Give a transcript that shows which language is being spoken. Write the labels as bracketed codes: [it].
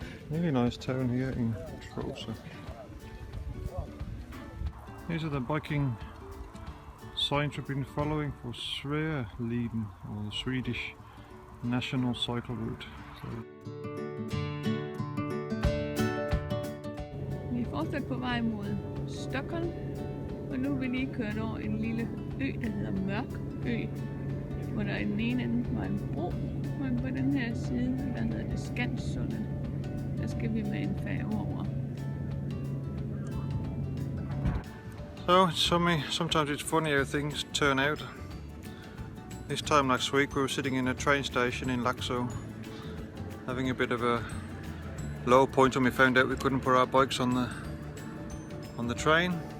[en] Really nice town here in Tromsø. These are the biking signs we've been following for Sverige-leden, or the Swedish national cycle route. [da] Vi er fortsat på vej mod Stockholm, og nu er vi lige kørt over en lille ø, der hedder Mørk Ø, hvor der i den ene ende var en bro, men på den her side, der hedder det Skanssundet, der skal vi med en færge over. [en] So, sometimes it's funny how things turn out. This time last week we were sitting in a train station in Laxå, having a bit of a low point when we found out we couldn't put our bikes on the train.